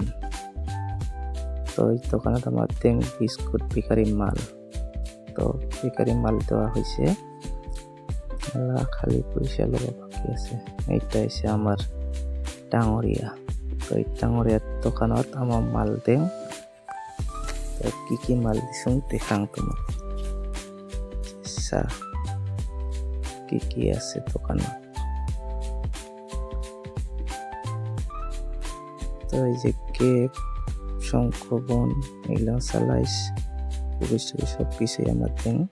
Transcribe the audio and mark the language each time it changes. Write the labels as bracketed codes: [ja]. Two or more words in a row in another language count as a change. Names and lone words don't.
[bn] তো এই দোকানত আমার বিস্কুট বেকারি মাল, তো বেকারি মাল দেওয়া হয়েছে, খালি পয়সা লওয়া বাকি আছে। এইটা হচ্ছে আমার ডাঙরিয়া। তো এই ডাঙরিয়ার দোকানত আমার মাল দেন। [rkt] তো কি মাল দিছো দেখাং তোমাক। কি আছে দোকানত। [bn] তো এই যে কেক, শঙ্খবন, এগুলো সালাইস, সব কিছুই আমার দেন।